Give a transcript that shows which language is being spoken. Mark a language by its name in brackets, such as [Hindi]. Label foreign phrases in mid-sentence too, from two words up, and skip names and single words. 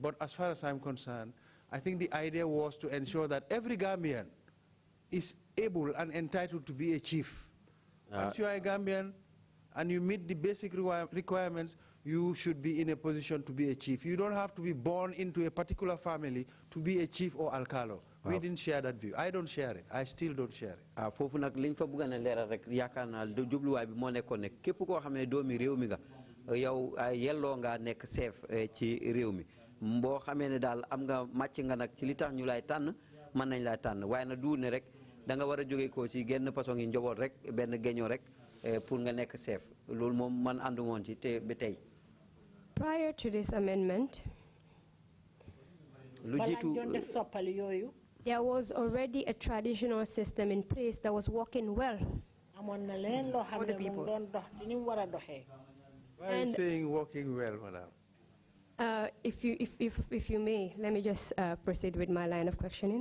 [English] But as far as I'm concerned, I think the idea was to ensure that every Gambian is able and entitled to be a chief. Once you are a Gambian and you meet the basic requirements, you should be in a position to be a chief. You don't have to be born into a particular family to be a chief or alcalo. We didn't share that view. I don't share it. I still don't share it. [Wolof] Fofu nak liñ fa bëgg na léral rek yaakaar naa jubluwaay bi moo nekkoon ne képp koo xam ne doomi réew mi nga yow yelloo nga nekk chef ci réew mi boo xamee ne daal am nga màcc nga nag ci li tax ñu lay tànn mën nañ lay tànn waaye na du ne rek da nga war a jóge ko ci genn façon yi njaboot rek benn géñoo rek pour nga nekk chef loolu moom man àndu woon ci te ba tey. [English] Prior to this amendment, [Wolof] lu jiitu [English] there was already a traditional system in place that was working well for the people. Why are you saying working well, madam? If you may, let me just proceed with my line of questioning.